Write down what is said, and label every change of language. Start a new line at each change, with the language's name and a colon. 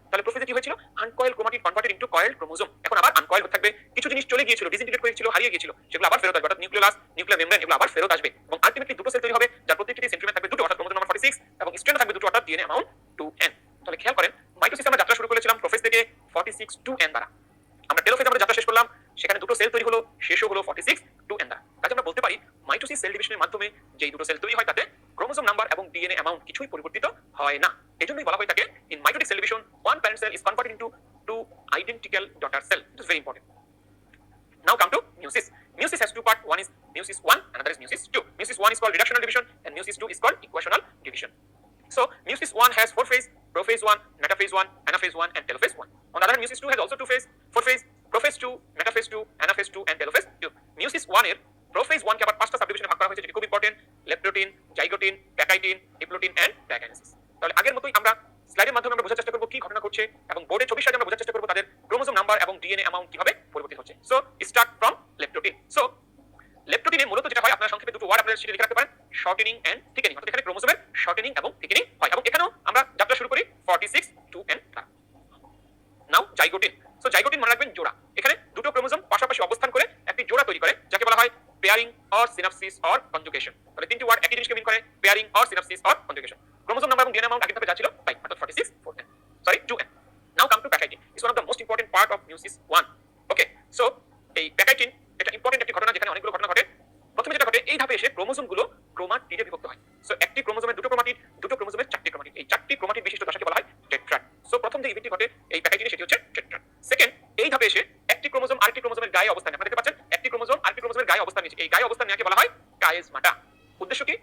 Bangla: তাহলে প্রোফেজে কি হয়েছিল, uncoil chromatid converted into coiled chromosome. এখন আবার আনকয়েল হতে থাকবে, কিছু জিনিস চলে গিয়েছিল, ডিসইন্টিগ্রেট হয়ে গিয়েছিল, হারিয়ে গিয়েছিল, সেগুলো আবার ফেরত আসবে, অর্থাৎ নিউক্লিওলাস, নিউক্লিয়ার মেমব্রেন, এগুলো আবার ফেরত আসবে, এবং আলটিমেটলি দুটো সেল তৈরি হবে, যার প্রত্যেকটি সেন্ট্রোমিয়ার থাকবে দুটো, অর্থাৎ ক্রোমোজোম নাম্বার 46, এবং স্ট্র্যান্ড থাকবে দুটো, অর্থাৎ ডিএনএ অ্যামাউন্ট 2n। তাহলে খেয়াল করেন, মাইটোসিসে আমরা যাত্রা শুরু করেছিলাম প্রোফেজ থেকে 46 2n দ্বারা। আমরা টেলোফেজে আমরা যাত্রা শেষ করলাম, সেখানে দুটো সেল তৈরি হলো, শেষও হলো 46 2n দ্বারা। কাজে আমরা বলতে পারি মাইটোসিস সেল ডিভিশনের মাধ্যমে যেই দুটো সেল তৈরি হয়, তাতে ক্রোমোজোম নাম্বার এবং ডিএনএ অ্যামাউন্ট কিছুই পরিবর্তিত হয় না। এজন্যই বলা হয় থাকে in mitotic cell division
English: one parent cell is converted into two identical daughter cell. It is very important. Now come to meiosis. Meiosis has two parts. One is meiosis 1, another is meiosis 2. Meiosis 1 is called reductional division and meiosis 2 is called equational division. So meiosis 1 has 4 phases: prophase 1, metaphase 1, anaphase 1 and telophase 1. On the other hand, meiosis 2 has also 2 phases: 4 phase, prophase 2, metaphase 2, anaphase 2 and telophase 2.
Bangla: Meiosis 1 এর prophase 1 কে আবার 5টা সাবডিভিশনে ভাগ করা হয়েছে, যেটি খুব important: leptotene, zygotene, pachytene, diplotene and diakinesis. তাহলে আগের মতোই আমরা স্লাইডের মাধ্যমে আমরা বোঝার চেষ্টা করব কি ঘটনা ঘটছে, এবং বোর্ডে ছবির সাহায্যে আমরা বোঝার চেষ্টা করব তাদের ক্রোমোজোম নাম্বার এবং ডিএনএ অ্যামাউন্ট কিভাবে পরিবর্তিত হচ্ছে। So start from leptotene. So লেপ্টোটিনে মূলত যেটা হয়, আপনারা সংক্ষেপে দুটো ওয়ার্ড আপনারা শিখে লিখে রাখতে পারেন: শর্টেনিং এন্ড থিকেনিং। অর্থাৎ এখানে ক্রোমোজোমের শর্টেনিং এবং থিকেনিং হয়, এবং এখানেও আমরা যাত্রা শুরু করি 46 2n দ্বারা। নাও জাইগোটিন। সো জাইগোটিন মনে রাখবেন জোড়া। এখানে দুটো ক্রোমোজোম পাশাপাশি অবস্থান করে একটি জোড়া তৈরি করে, যাকে বলা হয় pairing or synopsis or conjugation. তাহলে তিনটি ওয়ার্ড একই জিনিসকে মিন করে: pairing or synopsis or conjugation. Chromosome number এবং ডিএনএ অ্যামাউন্ট আগের ধাপে যা ছিল তাই, অর্থাৎ 46 4n, sorry 2n.
English: Now come to pachytene. It's one of the most important part of meiosis 1.
Bangla: Okay, so এই প্যাকাইটিন এটা ইম্পর্টেন্ট একটি ঘটনা, যেখানে অনেকগুলো ঘটনা ঘটে। প্রথমে যেটা ঘটে, এই ধাপে এসে ক্রোমোজোমগুলো ক্রোমাটিডে বিভক্ত হয়। সো একটি ক্রোমোজোমের দুটো ক্রোমাটিড, দুটো ক্রোমোজোমের 4টি ক্রোমাটিড। এই 4টি ক্রোমাটিড বিশিষ্ট দশাকে বলা হয় টেট্রাড। সো প্রথম যে ইভেন্টটি ঘটে এই প্যাকাইটিনে, সেটি হচ্ছে টেট্রাড। সেকেন্ড, এই ধাপে এসে একটি ক্রোমোজোম আরেকটি ক্রোমোজোমের গায়ে অবস্থান নেয়। আপনারা দেখতে পাচ্ছেন একটি ক্রোমোজোম আরেকটি ক্রোমোজোমের গায়ে অবস্থান নিচ্ছে। এই গায়ে অবস্থান নেওয়াকে বলা হয় কায়েজমাটা। উদ্দেশ্য কি?